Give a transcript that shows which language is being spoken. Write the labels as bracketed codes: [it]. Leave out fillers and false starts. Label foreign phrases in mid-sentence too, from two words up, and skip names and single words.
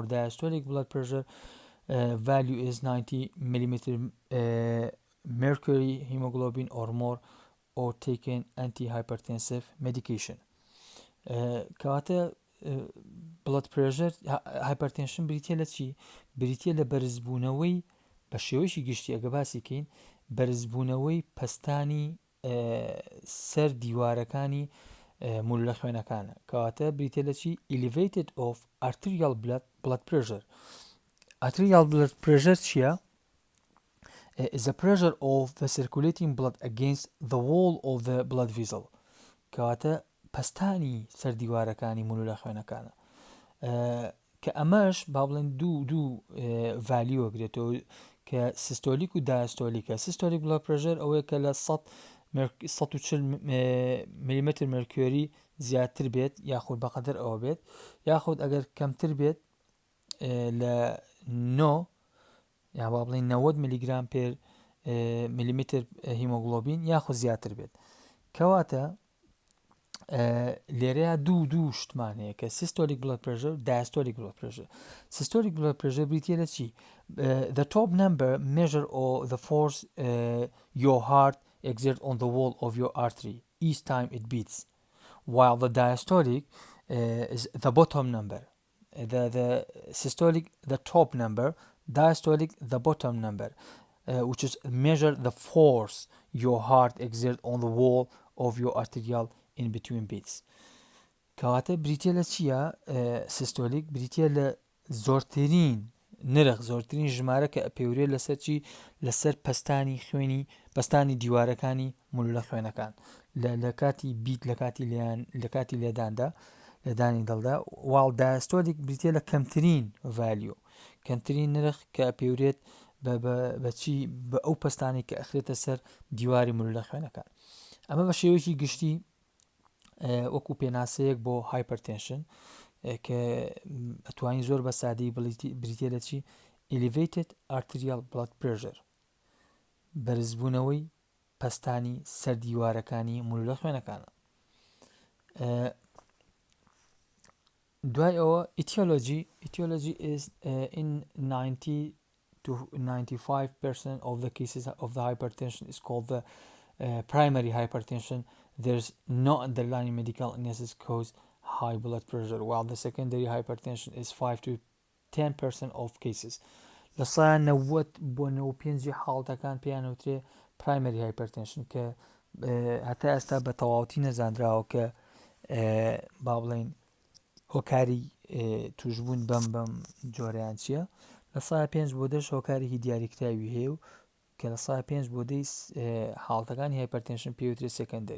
[en] Diastolic blood pressure value is 90 millimeter mercury hemoglobin or more, or taken antihypertensive medication. [ckb] کەواتە [en] blood pressure hypertension [ckb] بریتە لە چی؟ بریتە لە بەرزبوونەوەی بە شێوەیەکی گشتی ئەگە باسی کەین بەرزبوونەوەی پەستانی سەر دیوارەکانی مولە خوێنەکانە کەواتە بریتە لە چی؟ [en] elevated of arterial blood pressure. Arterial blood pressure چییە؟ is the pressure of the circulating blood against the wall of the blood vessel. [ckb] کەواتە پەستانی سەردیوارەکانی مولولە خوێنەکانە کە ئەمەش با بڵێن دوو ڤالیۆ وەگرێتەوە کە سیستۆلیک و دایستۆلیکە. [en] systolic blood pressure [ckb] ئەوەیە کە لە 140 [en] millimeter mercury [ckb] زیاتر بێت یاخود بەقەدر ئەوە بێت، یاخود ئەگەر کەمتر بێت لە 9 یا با بڵێن 90 [en] milligram per millimeter hemoglobin [ckb] یاخود زیاتر بێت. کەواتە لێرەیە دوو شتمان هەیە کە [en] systolic blood pressure [ckb] و [en] diastolic blood pressure. systolic blood pressure [ckb] بریتیە لە چی؟ [en] The top number measure the force your heart exerts on the wall of your artery each time it beats, while the diastolic is the bottom number. The systolic the top number, diastolic the bottom number, which is measure the force your heart exerts on the wall of your arterial in between beats. [ckb] کەواتە بریتیە لە چییە؟ سیستۆلیک بریتیە لە زۆرترین نرخ، زۆرترین ژمارە کە ئەپێورێ لەسەر چی؟ لەسەر پەستانی خوێنی پەستانی دیوارەکانی مولولە خوێنەکان لە کاتی بیت لە کاتی لێداندا لەدانی دڵدا. [en] while diastolic [ckb] بریتیە لە کەمترین ڤالیۆ، کەمترین نرخ کە ئەپێورێت بەچی بە ئەو پەستانی کە ئەخرێتە سەر دیواری مولولە خوێنەکان. ئەمە بە شێوەیەکی گشتی وەکو پێناسەیەک بۆ هایپەرتێنشن کە ئەتوانین زۆر بە سادەی بریتیە لە چی؟ [en] Elevated arterial blood pressure، [ckb] بەرزبوونەوەی پەستانی سەردیوارەکانی مولولە خوێنەکانە. دوای ئەوە [en] etiology is in 90 to 95% of the cases of the hypertension is called the primary hypertension. There's no underlying medical illnesses cause high blood pressure, while the secondary hypertension is 5 to 10% of cases. [ckb] لەسایان 90 بۆ 95 حاڵەتەکان پێیان وترێ [en] primary hypertension [ckb] کە هەتا ئێستا بە تەواوەتی نەزانراوە کە با بڵێن هۆکاری توشبوون بەم جۆرەیان چییە. لە سایە 5 بۆ 10 هۆکارێکی دیاریکراوی هەیە و کە لە سایە 5 بۆ 10 حاڵەتەکانی هایپەرتێنشن پێوترێت سێکەندەری.